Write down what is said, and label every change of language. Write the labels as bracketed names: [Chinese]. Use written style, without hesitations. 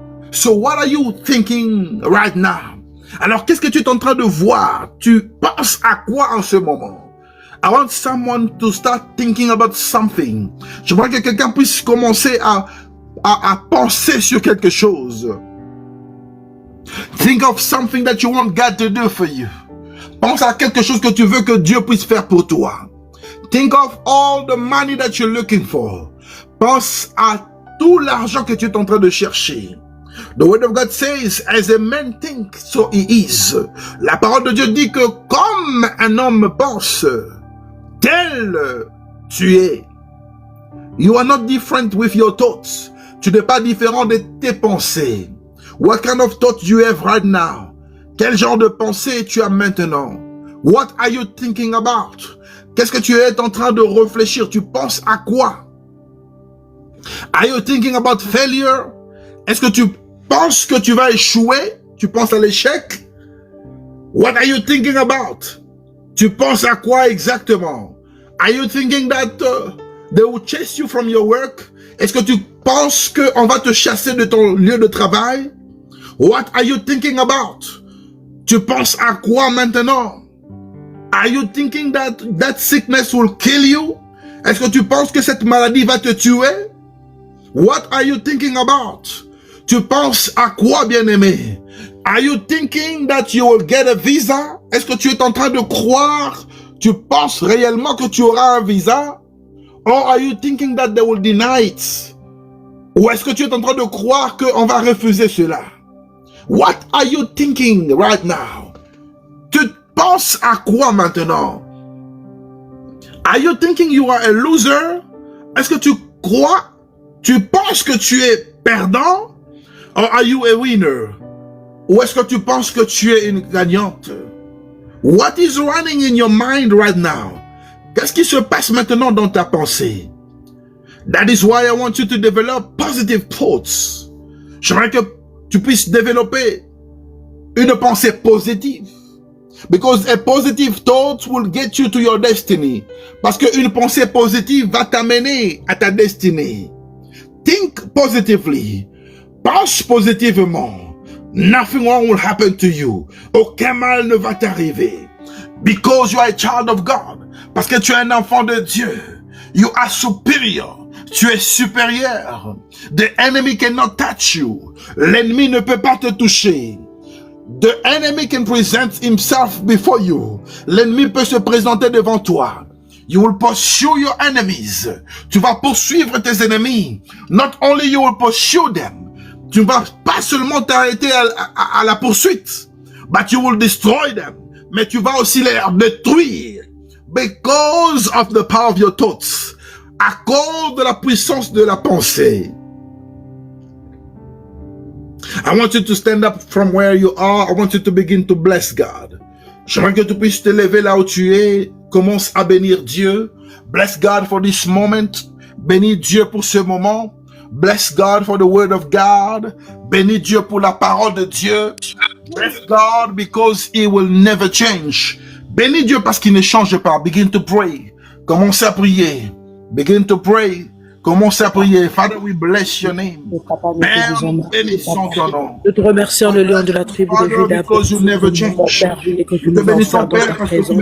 [English] So what are you thinking right now? [French] Alors, qu'est-ce que tu es en train de voir? Tu penses à quoi en ce moment? [English] I want someone to start thinking about something. [French] Je voudrais que quelqu'un puisse commencer à penser sur quelque chose. [English] Think of something that you want God to do for you. [French] Pense à quelque chose que tu veux que Dieu puisse faire pour toi. [English] Think of all the money that you're looking for. [French] Pense à tout l'argent que tu es en train de chercher. [English] The word of God says, as a man thinks, so he is. [French] La parole de Dieu dit que comme un homme pense, tel tu es. [English] You are not different with your thoughts. [French] Tu n'es pas différent de tes pensées. [English] What kind of thoughts you have right now? [French] Quel genre de pensée tu as maintenant? [English] What are you thinking about? [French] Qu'est-ce que tu es en train de réfléchir? Tu penses à quoi? [English] Are you thinking about failure? [French] Est-ce que tu penses que tu vas échouer? Tu penses à l'échec? [English] What are you thinking about? [French] Tu penses à quoi exactement? [English] Are you thinking that they will chase you from your work? [French] Est-ce que tu penses qu'on va te chasser de ton lieu de travail? [English] What are you thinking about? [French] Tu penses à quoi maintenant? [English] Are you thinking that that sickness will kill you? [French] Est-ce que tu penses que cette maladie va te tuer? [English] What are you thinking about? [French] Tu penses à quoi, bien-aimé? [English] Are you thinking that you will get a visa? [French] Est-ce que tu es en train de croire? Tu penses réellement que tu auras un visa? [English] Or are you thinking that they will deny it? [French] Ou est-ce que tu es en train de croire qu'on va refuser cela? [English] What are you thinking right now? [French] Tu penses à quoi maintenant? [English] Are you thinking you are a loser? [French] Est-ce que tu crois, tu penses que tu es perdant? [English] Or are you a winner? [French] Ou est-ce que tu penses que tu es une gagnante? [English] What is running in your mind right now? [French] Qu'est-ce qui se passe maintenant dans ta pensée? [English] That is why I want you to develop positive thoughts. [French] J'aimerais que tu puisses développer une pensée positive. [English] Because a positive thought will get you to your destiny. [French] Parce qu'une pensée positive va t'amener à ta destinée. [English] Think positively. [French] Pense positivement. [English] Nothing wrong will happen to you. [French] Aucun mal ne va t'arriver. [English] Because you are a child of God. [French] Parce que tu es un enfant de Dieu. [English] You are superior. [French] Tu es supérieur. [English] The enemy cannot touch you. [French] L'ennemi ne peut pas te toucher. [English] The enemy can present himself before you. [French] L'ennemi peut se présenter devant toi. [English] You will pursue your enemies. [French] Tu vas poursuivre tes ennemis. [English] Not only you will pursue them. [French] Tu ne vas pas seulement t'arrêter à la poursuite. [English] But you will destroy them. [French] Mais tu vas aussi les détruire. [English] Because of the power of your thoughts. [French] À cause de la puissance de la pensée. [English] I want you to stand up from where you are. I want you to begin to bless God. [French] J'aimerais que tu puisses te lever là où tu es. Commence à bénir Dieu. [English] Bless God for this moment. [French] Bénis Dieu pour ce moment. [English] Bless God for the word of God. [French] Bénis Dieu pour la parole de Dieu. [English] Bless God because He will never change. [French] Bénis Dieu parce qu'il ne change pas. [English] Begin to pray. [French] Commence à prier. [English] Begin to pray. Commence à prier. Father, we bless your name. [French] Père, nous bénissons ton nom. Nous te remercions, le lion de la tribu de Juda, pour ce et que tu nous envoies dans ta présence.